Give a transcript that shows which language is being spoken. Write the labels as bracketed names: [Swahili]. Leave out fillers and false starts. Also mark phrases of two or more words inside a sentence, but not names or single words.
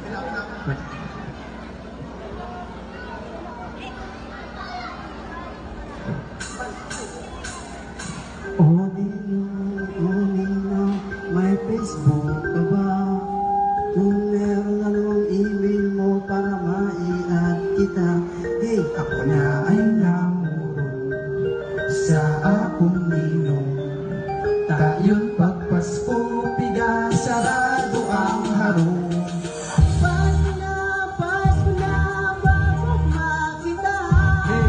[Filipino] Oh Ninong, may Facebook ka ba? Kung meron anong email mo para ma-i-add kita. [Bikol] Hey, ako na ay namurong sa akong ninong. Tayo'y pagpasko, piga, sarado ang harong. Pasko na, bago makita. Hey.